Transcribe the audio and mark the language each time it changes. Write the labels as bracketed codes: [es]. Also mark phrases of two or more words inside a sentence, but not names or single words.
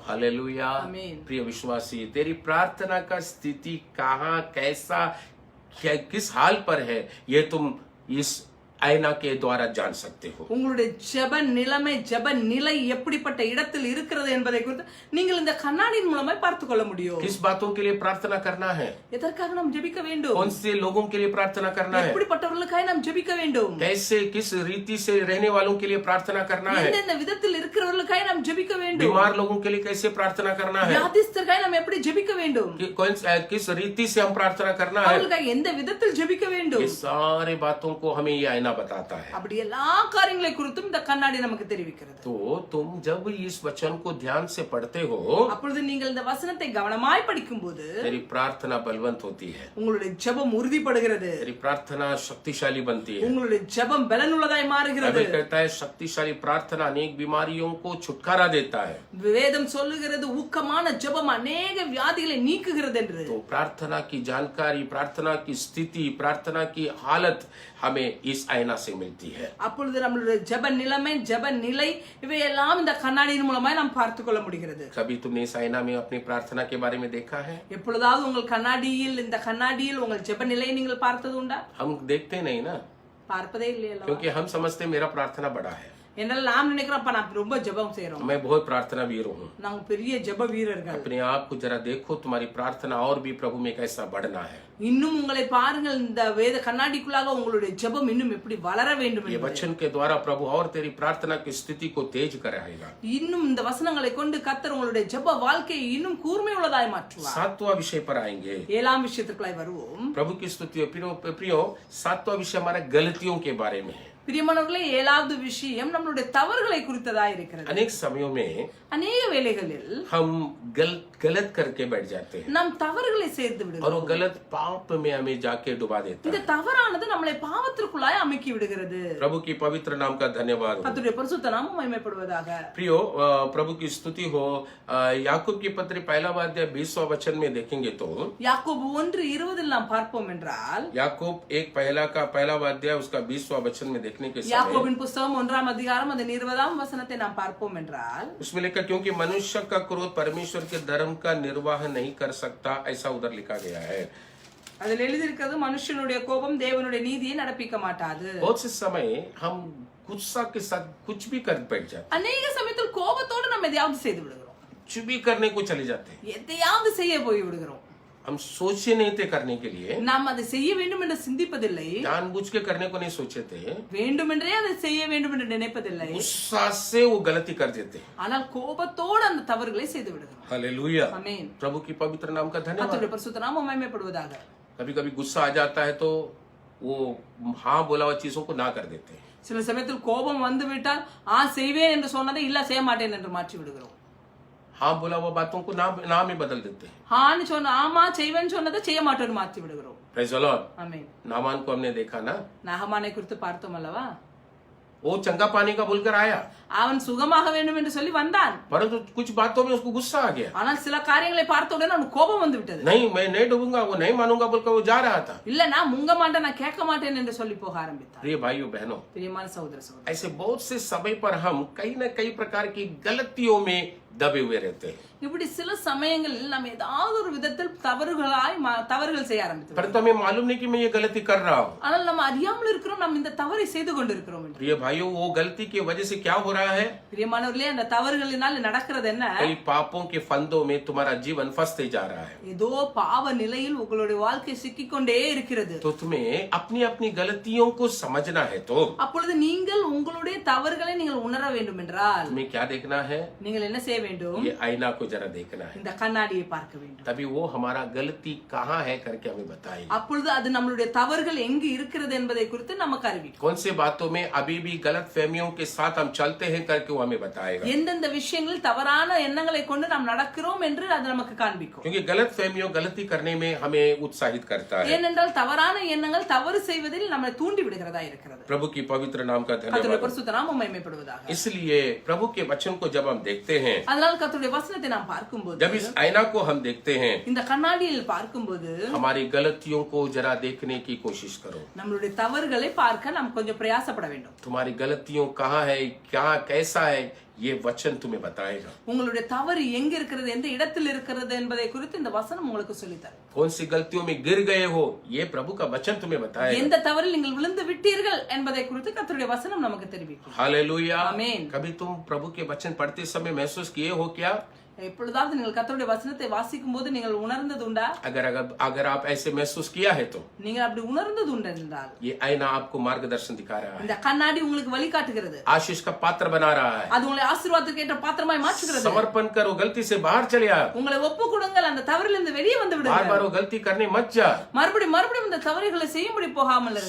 [hi] हालेलुया। आमीन। प्रिय विश्वासी, तेरी प्रार्थना का स्थिति कहाँ, कैसा, किस हाल पर है, ये तुम इस आईना के द्वारा जान सकते हो। [ta] உங்களுடைய ஜெப நிலைமை, ஜெப நிலை எப்படிப்பட்ட இடத்தில் இருக்கிறது என்பதை குறித்து நீங்கள் இந்த கண்ணாடியின் மூலமாய் பார்த்து கொள்ள முடியும். [hi] किस बातों के लिए प्रार्थना करना है, [ta] எதற்காக நாம் ஜெபிக்க வேண்டும், [hi] कौन से लोगों के लिए प्रार्थना करना है, [ta] எப்படிப்பட்டவர்களுக்காக நாம் ஜெபிக்க வேண்டும், [hi] कैसे किस रीति से रहने वालों के लिए प्रार्थना करना है, [ta] எந்தெந்த விதத்தில் இருக்கிறவர்களுக்காக நாம் ஜெபிக்க வேண்டும், [hi] बीमार लोगों के लिए कैसे प्रार्थना करना है, [ta] வியாதிஸ்தருக்காக நாம் எப்படி ஜெபிக்க வேண்டும், [hi] किस रीति से हम प्रार्थना करना है, [ta] அவர்களுக்காக எந்த விதத்தில் ஜெபிக்க வேண்டும். [hi] ये सारे बातों को हमें ये आईना बताता है। [ta] அப்படி எல்லா காரியங்களை குறித்தும் இந்த கண்ணாடி நமக்கு தெரிவிக்கிறது. [hi] तो तुम जब इस वचन को ध्यान से पढ़ते हो, [ta] அப்பொழுது நீங்கள் இந்த வசனத்தை கவனமாய் படிக்கும்போது [hi] तेरी प्रार्थना बलवंत होती है, [ta] உங்களுடைய ஜெபம் உறுதிப்படுகிறது, [hi] तेरी प्रार्थना शक्तिशाली बनती है। [ta] உங்களுடைய ஜெபம் பலனுள்ளதாய் மாறுகிறது. [hi] बाइबल कहता है शक्तिशाली प्रार्थना अनेक बीमारियों को छुटकारा देता है। [ta] வேதம் சொல்லுகிறது ஊக்கமான ஜெபம் अनेक வியாதிகளை நீக்குகிறது என்று. [hi] तो प्रार्थना की जानकारी, प्रार्थना की स्थिति, प्रार्थना की हालत हमें इस आईना से मिलती है। [ta] அப்பொழுது நம்மளுடைய ஜெப நிலைமை, ஜெப நிலை இவையெல்லாம் இந்த கண்ணாடியின் மூலமாய் நாம் பார்த்து கொள்ள முடிகிறது. [hi] कभी तुमने इस आईना में अपनी प्रार्थना के बारे में देखा है? [ta] எப்பொழுதாவது உங்கள் கண்ணாடியில், இந்த கண்ணாடியில் உங்கள் ஜெப நிலையை நீங்கள் பார்த்தது உண்டா? [hi] हम देखते नहीं ना, [ta] பார்ப்பதே இல்லையல்ல. [hi] क्योंकि हम समझते मेरा प्रार्थना बड़ा है। [ta] என்றால் நாம் நினைக்கிறோம் நான் ரொம்ப ஜெபம் செய்றோம், [hi] मैं बहुत प्रार्थना वीर हूँ। [ta] நாங்க பெரிய ஜெப வீரர்கள். [hi] अपने आप को जरा देखो, तुम्हारी प्रार्थना और भी प्रभु में कैसा बढ़ना है। [ta] இன்னும் உங்களை பாருங்கள், இந்த வேத கண்ணாடிக்குள்ளாக உங்களுடைய ஜெபம் இன்னும் எப்படி வளர வேண்டும் [hi] ये [ta] என்று. [hi] वचन के द्वारा प्रभु और तेरी प्रार्थना की स्थिति को तेज कराएगा। [ta] இன்னும் இந்த வசனங்களை கொண்டு கர்த்தர் உங்களுடைய ஜெப வாழ்க்கையை இன்னும் கூர்மை உள்ளதாய் மாற்றுவார். [hi] 7वां विषय पर आएंगे। [ta] 7ஆம் விஷயத்துக்குள்ளாய் வருவோம். [hi] प्रभु की स्तुति। प्रियो 7वां विषय हमारा गलतियों के बारे में है। [ta] பிரியமானவர்களே, 7வது விஷயம் நம்மளுடைய தவறுகளை குறித்ததாய் இருக்கிறது. [hi] अनेक समयों में [ta] அநேக வேளைகளில் [hi] हम गलत करके बैठ जाते हैं [ta] நாம் தவறுகளை சேர்த்து [hi] और [ta] விடுகிறோம். [hi] वो गलत पाप में हमें जाके डुबा देता [ta] இந்த [hi] है। [ta] தவறானது நம்மளை பாவத்திற்குள்ளாய் அமுக்கி விடுகிறது. [hi] प्रभु की पवित्र नाम का धन्यवाद हो। [ta] கர்த்தருடைய பரிசுத்த நாமம் மகிமைப்படுவதாக. [hi] प्रियो प्रभु की स्तुति हो। याकूब की पत्री 1वां अध्याय 20वां वचन में देखेंगे तो [ta] யாக்கோபு 1:20 நாம் பார்ப்போம் என்றால், [hi] याकूब एक पहला अध्याय उसका 20वां वचन में देखने के समय [ta] யாக்கோபின் புத்தகம் 1ஆம் அதிகாரம் அதன் 20ஆம் வசனத்தை நாம் பார்ப்போம் என்றால், [hi] उसमें लिखा क्योंकि मनुष्य का क्रोध परमेश्वर के धर्म का निर्वाह नहीं कर सकता, ऐसा उधर लिखा गया है। [ta] அதில் எழுதியிருக்கிறது மனுஷனுடைய கோபம் தேவனுடைய நீதியை நடப்பிக்க மாட்டாது. [hi] बहुत से समय हम गुस्सा के साथ कुछ भी कर बैठ जाते, [ta] அநேக சமயத்தில் கோபத்தோடு நம்ம எதையாவது செய்து விடுகிறோம், [hi] कुछ भी करने को चले जाते हैं। [ta] எதையாவது செய்ய போய் விடுகிறோம். [hi] हम सोचे नहीं थे करने के लिए, [ta] நாம் அதை செய்ய வேண்டும் என்று சிந்திப்பதில்லை, [hi] जानबूझ के करने को नहीं सोचे थे, [ta] வேண்டுமென்றே அதை செய்ய வேண்டும் என்று நினைப்பதில்லை. [hi] गुस्सा से वो गलती कर देते। [ta] ஆனால் கோபத்தோடு அந்த தவறுகளை செய்து விடுகிறோம். [hi] हालेलुया। [ta] ஆமென். [hi] प्रभु की पवित्र नाम का धन्यवाद। [ta] கர்த்தருடைய பரிசுத்த நாமம் மகிமைப்படுவதாக. [hi] कभी कभी गुस्सा आ जाता है तो वो हाँ बोला हुआ चीजों को ना कर देते हैं। [ta] சில சமயத்தில் கோபம் வந்து விட்டால் செய்வேன் என்று சொன்னதை இல்ல செய்ய மாட்டேன் என்று மாற்றி விடுகிறோம். [hi] हाँ बोला हुआ बातों को नाम ही बदल देते हैं। [ta] ஆன்னு சொன்ன ஆமா செய்வேன்னு சொன்னதை செய்ய மாட்டேன்னு மாற்றி விடுகிறோம். [en] Praise the Lord. [ta] ஆமென். [hi] नामान को हमने देखा ना, [ta] நாகமானை குறித்து பார்த்தோம் அல்லவா? [hi] वो चंगा पानी का बोलकर आया, [ta] அவன் சுகமாக வேண்டும் என்று சொல்லி வந்தான். [hi] परंतु कुछ बातों में उसको गुस्सा आ गया। [ta] ஆனால் சில காரியங்களை பார்த்த உடனே அவனுக்கு கோபம் வந்து விட்டது. [hi] नहीं मैं नहीं डूबूंगा, वो नहीं मानूंगा बोलकर वो जा रहा था। [ta] இல்ல நான் முங்க மாட்டேன், நான் கேட்க மாட்டேன் என்று சொல்லி போக ஆரம்பித்தான். [hi] प्रिय भाइयों बहनों, [ta] பிரியமான சகோதர சகோதரி, [hi] ऐसे बहुत से समय पर हम कई न कई प्रकार की गलतियों में दबे हुए रहते हैं, [ta] இப்படி சில சமயங்களில் நாம் ஏதாவது ஒரு விதத்தில் தவறுகள் செய்ய ஆரம்பித்தோம். [hi] परंतु हमें मालूम नहीं कि मैं ये गलती कर रहा हूँ। [ta] ஆனால் நம்ம அறியாமல் இருக்கிறோம், நாம் இந்த தவறை செய்து கொண்டிருக்கிறோம் என்று. [hi] प्रिय भाइयों, वो गलती की वजह से क्या हो रहा है? [ta] பிரியமானவர்களே, அந்த தவறுகளினால் நடக்கிறது என்ன? [hi] कई पापों के फंदों में तुम्हारा जीवन फंसते जा रहा है। [ta] ஏதோ பாவ நிலையில் உங்களுடைய வாழ்க்கை சிக்கிக்கொண்டே இருக்கிறது. [hi] तो तुम्हें अपनी अपनी गलतियों को समझना है तो [ta] அப்பொழுது நீங்கள் உங்களுடைய தவறுகளை நீங்கள் உணர வேண்டும் என்றால் [hi] तुम्हें क्या देखना है? [ta] நீங்கள் என்ன செய்ய வேண்டும்? [hi] ये आईना को जरा देखना है, [ta] இந்த கண்ணாடியை பார்க்க வேண்டும். [hi] तभी वो हमारा गलती कहाँ है करके हमें बताएगा। [ta] அப்பொழுது அது நம்மளுடைய தவறுகள் எங்கு இருக்கிறது என்பதை குறித்து நமக்கு அறிவிக்கும். [hi] कौन से बातों में अभी भी गलत फहमियों के साथ हम चलते हैं करके वो हमें बताएगा। [ta] எந்தெந்த விஷயங்களில் தவறான எண்ணங்களை கொண்டு நாம் நடக்கிறோம் என்று அது நமக்கு காண்பிக்கும். [hi] क्योंकि गलत फहमियों गलती करने में हमें उत्साहित करता है। [ta] ஏனென்றால் தவறான எண்ணங்கள் தவறு செய்வதில் நம்மை தூண்டி விடுகிறதா இருக்கிறது. [hi] प्रभु की पवित्र नाम का [ta] கர்த்தருடைய [hi] धन्यवाद। [ta] பரிசுத்த நாமம் மகிமைப்படுவதாக. [hi] इसलिए प्रभु के वचन को जब हम देखते हैं, [ta] அதனால் கர்த்தருடைய வசனத்தை நாம் பார்க்கும்போது, [hi] जब इस आईना को हम देखते हैं, [ta] இந்த கண்ணாடியில் பார்க்கும்போது [hi] हमारी गलतियों को जरा देखने की कोशिश करो। [ta] நம்மளுடைய தவறுகளை பார்க்க நாம் கொஞ்சம் பிரயாசப்பட வேண்டும். [hi] तुम्हारी गलतियों कहाँ है, क्या कैसा है, ये वचन तुम्हें बताएगा। [ta] உங்களுடைய தவறு எங்க இருக்கிறது, எந்த இடத்தில் இருக்கிறது என்பதை குறித்து இந்த வசனம் உங்களுக்கு சொல்லித் தரும். [hi] कौन सी गलतियों में गिर गए हो, ये प्रभु का वचन तुम्हें बताएगा। [ta] எந்த தவறில் நீங்கள் விழுந்து விட்டீர்கள் என்பதை குறித்து கர்த்தருடைய வசனம் நமக்கு தெரிவிக்கும். [hi] हालेलुया। आमीन। कभी तुम प्रभु के वचन पढ़ते समय महसूस किए हो क्या? [ta] எப்பொழுதாவது நீங்கள் கர்த்தருடைய வசனத்தை வாசிக்கும் போது நீங்கள் உணர்ந்தது உண்டா? [hi] अगर आप ऐसे महसूस किया है तो [ta] நீங்கள் அப்படி உணர்ந்தது உண்டு என்றால் [hi] ये आईना आपको मार्गदर्शन दिखा रहा है, [ta] இந்த கண்ணாடி உங்களுக்கு வழிகாட்டுகிறது. [hi] आशीष का पात्र बना रहा है। [ta] அது உங்களை ஆசீர்வாதத்துக்கு ஏற்ற பாத்திரமாய் மாற்றுகிறது. [hi] समर्पण करो, गलती से बाहर चले आओ, [ta] உங்களை ஒப்பு கொடுங்கள், அந்த தவறிலிருந்து வெளியே வந்து [hi] बार [ta] விடுங்கள். [hi] बार वो गलती करने मत जा। [ta] மறுபடியும் இந்த தவறுகளை செய்யும்படி போகாமல் இருங்கள்.